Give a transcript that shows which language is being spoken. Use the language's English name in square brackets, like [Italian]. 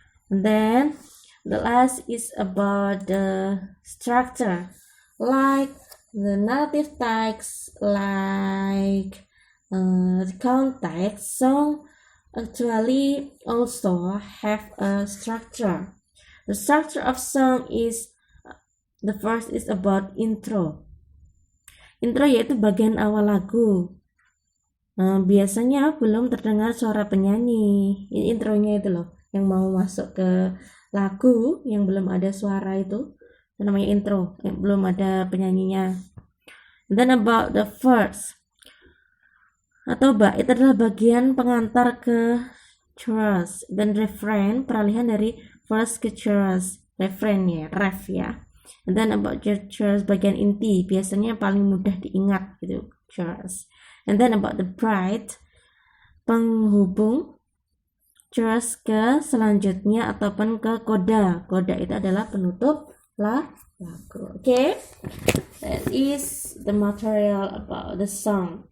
[English] And then the last is about the structure, like the narrative text, like the context. Song actually also have a structure. The structure of song is, the first is about intro. [Indonesian] Intro yaitu bagian awal lagu. Biasanya belum terdengar suara penyanyi. Ini intronya itu loh, yang mau masuk ke lagu yang belum ada suara itu namanya intro, yang belum ada penyanyinya. [English] And then about the verse [Indonesian] atau bait adalah bagian pengantar ke chorus. Dan refrain peralihan dari verse ke chorus, refrain ya, ref ya. [English] And then about chorus [Indonesian] bagian inti, biasanya paling mudah diingat gitu, [English] chorus. And then about the bride, [Indonesian] penghubung, terus ke selanjutnya ataupun ke koda. Koda itu adalah penutup lagu. [English] Okay, that is the material about the song.